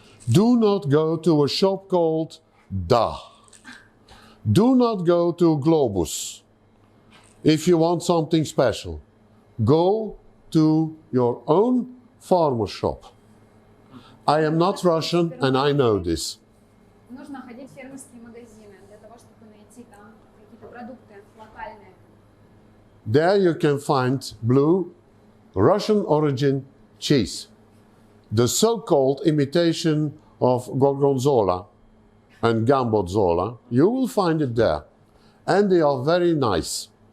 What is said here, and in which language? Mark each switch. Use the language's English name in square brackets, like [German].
[English] Do not go to a shop called Da. Do not go to Globus if you want something special. Go to your own farmer shop. I am not Russian and I know this. [Russian] Нужно ходить в фермерские магазины для того, чтобы найти там какие-то продукты локальные. [English] There you can find blue Russian origin cheese, the so-called imitation of Gorgonzola and Gambozzola. You will find it there, and they are very nice.